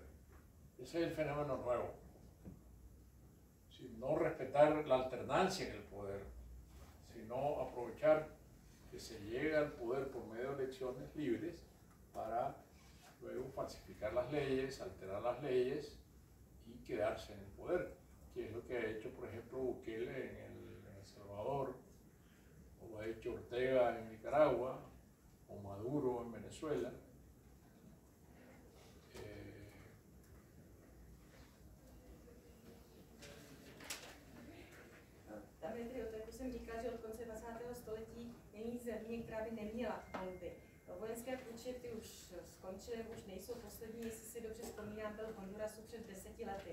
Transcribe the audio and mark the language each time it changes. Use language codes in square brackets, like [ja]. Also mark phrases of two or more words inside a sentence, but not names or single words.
[es] Ese es el fenómeno nuevo. No respetar la alternancia en el poder, sino aprovechar que se llega al poder por medio de elecciones libres para luego falsificar las leyes, alterar las leyes y quedarse en el poder, que es lo que ha hecho, por ejemplo, Bukele en El Salvador, o lo ha hecho Ortega en Nicaragua, o Maduro en Venezuela. [cs] Jak jsem říkala, že od konce 20. století není země, která by neměla volby. Vojenské puče ty už skončily, už nejsou poslední, jestli si dobře vzpomínám, byl v Hondurasu před 10 lety.